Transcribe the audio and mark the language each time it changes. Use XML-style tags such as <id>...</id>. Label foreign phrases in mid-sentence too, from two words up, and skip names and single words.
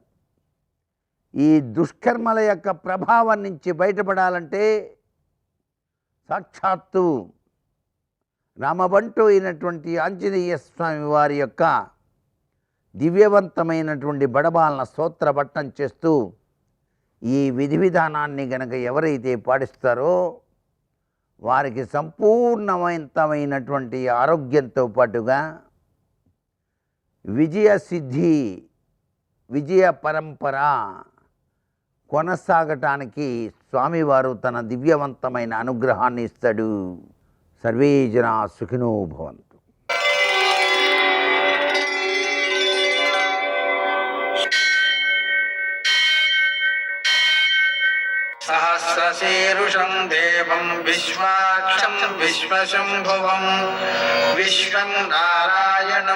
<te>ఈ దుష్కర్మల యొక్క ప్రభావం నుంచి బయటపడాలంటే సాక్షాత్తు రామబంటు అయినటువంటి ఆంజనేయ స్వామి వారి యొక్క దివ్యవంతమైనటువంటి బడబాలన స్తోత్ర పఠనం చేస్తూ ఈ విధి విధానాన్ని గనక ఎవరైతే పాటిస్తారో వారికి సంపూర్ణమైనటువంటి ఆరోగ్యంతో పాటుగా విజయ సిద్ధి, విజయ పరంపర కొనసాగటానికి స్వామివారు తన దివ్యవంతమైన అనుగ్రహాన్ని ఇస్తాడు.</te> <sa>సర్వే జనా సుఖినో భవంతు. सहस्रशीरुषं देवं विश्वाक्षं विश्वशम्भुवं विश्वं नारायणं</sa>